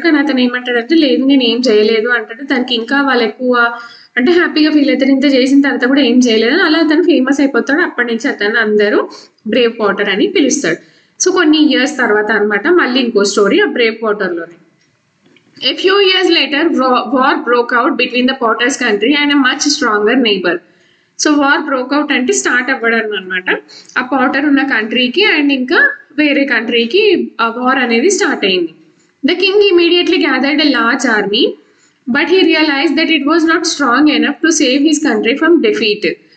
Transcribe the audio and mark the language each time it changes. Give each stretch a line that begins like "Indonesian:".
Telugu: కానీ అతను ఏమంటాడంటే లేదు నేను ఏం చేయలేదు అంటాడు. దానికి ఇంకా వాళ్ళు ఎక్కువ అంటే హ్యాపీగా ఫీల్ అవుతారు. ఇంత చేసిన తర్వాత కూడా ఏం చేయలేదు. అలా అతను ఫేమస్ అయిపోతాడు. అప్పటి నుంచి అతను అందరూ బ్రేవ్ పాటర్ అని పిలుస్తాడు. సో కొన్ని ఇయర్స్ తర్వాత అనమాట మళ్ళీ ఇంకో స్టోరీ ఆ Brave పాటర్లోనే.
English: A few years later, war broke out between the Potter's country and a much stronger neighbor.
Telugu: So war broke out అంటే స్టార్ట్ అవ్వడం అనమాట. ఆ పాటర్ ఉన్న కంట్రీకి అండ్ ఇంకా వేరే కంట్రీకి ఆ వార్ అనేది స్టార్ట్ అయింది.
English: The king immediately gathered a large army but he realise that it was not strong enough to save his country from defeat.